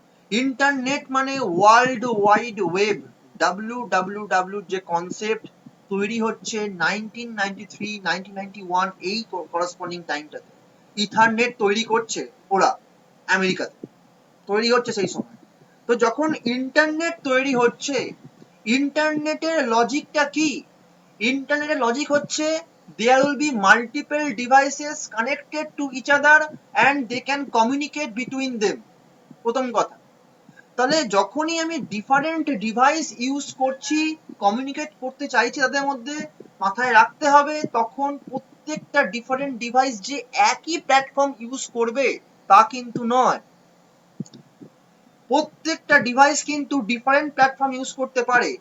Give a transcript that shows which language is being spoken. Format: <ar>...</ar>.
<bn>Internet মানে world wide web, WWW যে concept তৈরি হচ্ছে 1993 1991 এই করসপন্ডিং টাইমটাতে। ইথারনেট তৈরি করছে ওরা আমেরিকাতে, তৈরি হচ্ছে সেই সময়। তো যখন ইন্টারনেট তৈরি হচ্ছে, ইন্টারনেটের লজিকটা কি? ইন্টারনেটের লজিক হচ্ছে</bn> <en>there will be multiple devices connected to each other and they can communicate between them,</en> <bn>প্রথম কথা। তাহলে যখনই আমি ডিফারেন্ট ডিভাইস ইউজ করছি, কমিউনিকেট করতে চাইছি তাদের মধ্যে, মাথায় রাখতে হবে তখন প্রত্যেকটা ডিফারেন্ট ডিভাইস যে একই প্ল্যাটফর্ম ইউজ করবে তা কিন্তু নয়। প্রত্যেকটা ডিভাইস কিন্তু ডিফারেন্ট প্ল্যাটফর্ম ইউজ করতে পারে।</bn>